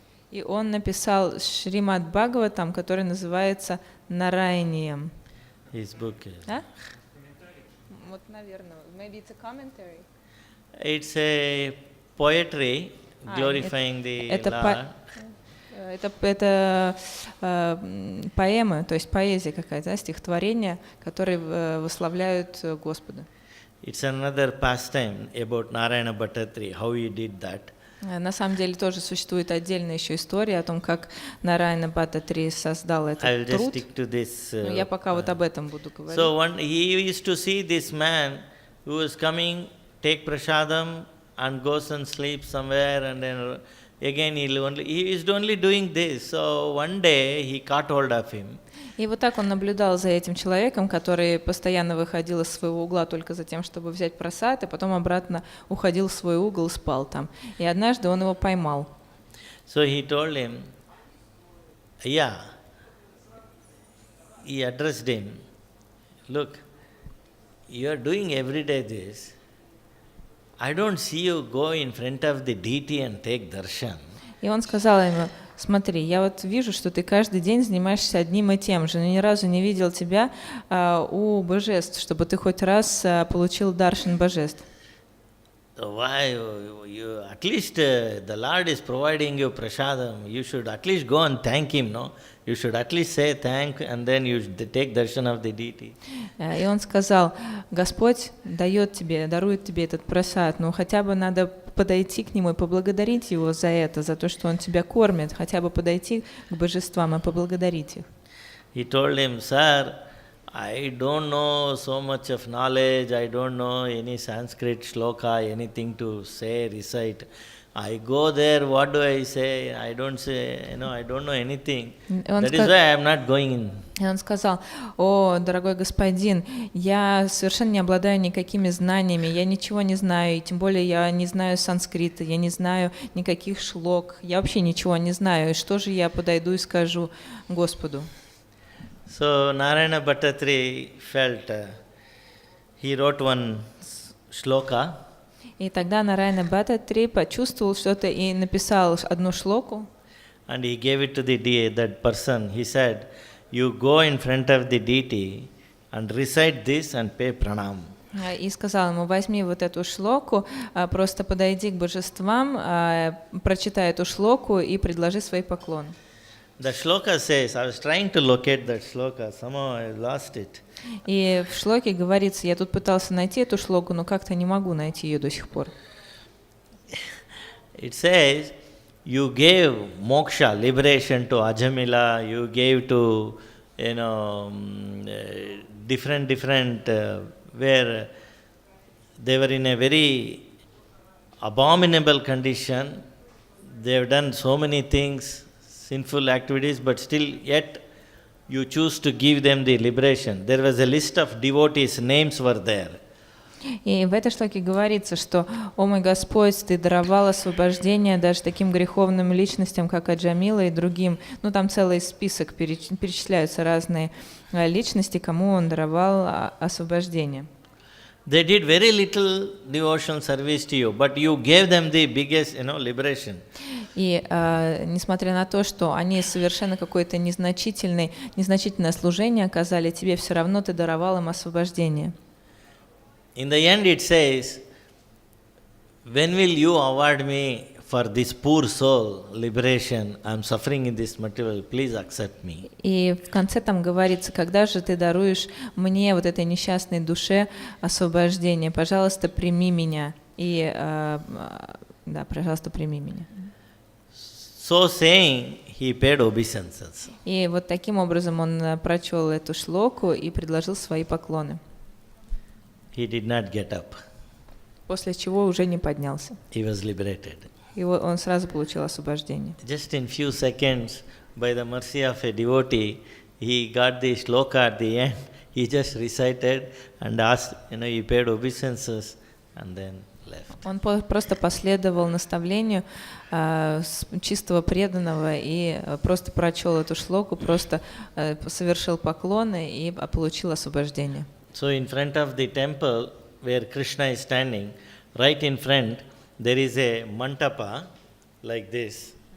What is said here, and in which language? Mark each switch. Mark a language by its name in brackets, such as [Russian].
[Russian] И он написал Шримад Бхагаватам, который называется Нараянием. [English] His book is. А? [Russian] Вот, наверное, [English] maybe it's a commentary. It's a poetry glorifying the Lord. [Russian] Это поэма, то есть поэзия какая-то, стихотворение, которые восславляют Господа. [English] It's another pastime about Narayana Bhattatri, how he did that. [Russian] На самом деле тоже существует отдельная еще история о том, как Нараяна Бхаттатри создал этот труд. Но я пока вот об этом буду говорить. [English] So he used to see this man who was coming, take prasadam and goes and sleeps somewhere, and then again he is only doing this. So one day he caught hold of him. [Russian] И вот так он наблюдал за этим человеком, который постоянно выходил из своего угла только за тем, чтобы взять просад, и потом обратно уходил в свой угол и спал там. И однажды он его поймал. [English] So he told him, he addressed him, look, you are doing every day this. I don't see you go in front of the deity and take darshan. [Russian] И он сказал ему: смотри, я вот вижу, что ты каждый день занимаешься одним и тем же, но ни разу не видел тебя у божеств, чтобы ты хоть раз получил даршан божеств. [English] Why you at least the Lord is providing you prasadam. You should at least go and thank him, no? You should at least say thank, and then you take darshan of the deity. [Russian] И он сказал: Господь дает тебе, дарует тебе этот прасад, но хотя бы надо подойти к нему и поблагодарить его за это, за то, что он тебя кормит, хотя бы подойти к божествам и поблагодарить их. [English] He told him, sir, I don't know so much of knowledge, I don't know any Sanskrit shloka, anything to say, recite. I go there, what do I say? I don't say, I don't know anything. That is why I am not going in. [Russian] И он сказал: о, дорогой господин, я совершенно не обладаю никакими знаниями, я ничего не знаю, и тем более я не знаю санскрита, я не знаю никаких шлок, я вообще ничего не знаю, и что же я подойду и скажу Господу? [English] So Narayana Bhattatri felt, he wrote one shloka. [Russian] И тогда Нараяна Бхаттатри почувствовал что-то и написал одну шлоку. [English] And he gave it to that person. He said, you go in front of the deity and recite this and pay pranam. [Russian] И сказал ему: возьми вот эту шлоку, просто подойди к божествам, прочитай эту шлоку и предложи свои поклоны. [English] The shloka says, I was trying to locate that shloka, somehow I lost it. [Russian] И в шлоке говорится, я тут пытался найти эту шлоку, но как-то не могу найти ее до сих пор. [English] It says, you gave moksha, liberation to Ajamila, you gave to, different, where they were in a very abominable condition. They have done so many things, sinful activities, but still yet you choose to give them the liberation. There was a list of devotees, names were there. [Russian] И в этой шлоке говорится, что: «О мой Господь, Ты даровал освобождение даже таким греховным личностям, как Аджамила и другим». Ну, там целый список, перечисляются разные личности, кому Он даровал освобождение. [English] They did very little devotional service to you, but you gave them the biggest, liberation. [Russian] И несмотря на то, что они совершенно какое-то незначительное служение оказали, тебе все равно ты даровал им освобождение. [English] In the end it says, when will you award me for this poor soul liberation, I am suffering in this material, please accept me. [Russian] И в конце там говорится, когда же ты даруешь мне, вот этой несчастной душе, освобождение, пожалуйста, прими меня. И, да, пожалуйста, прими меня. [English] So saying, he paid obeisances. [Russian] И вот таким образом он прочел эту шлоку и предложил свои поклоны. [English] He did not get up. [Russian] После чего уже не поднялся. [English] He was liberated. [Russian] И он сразу получил освобождение. [English] Just in few seconds, by the mercy of a devotee, he got the shloka at the end. He just recited and asked, he paid obeisances and then left. [Russian] Он просто последовал наставлению чистого преданного и просто прочел эту шлоку, просто совершил поклоны и получил освобождение. [English] So in front of the temple where Krishna is standing, right in front, there is a mantapa like this.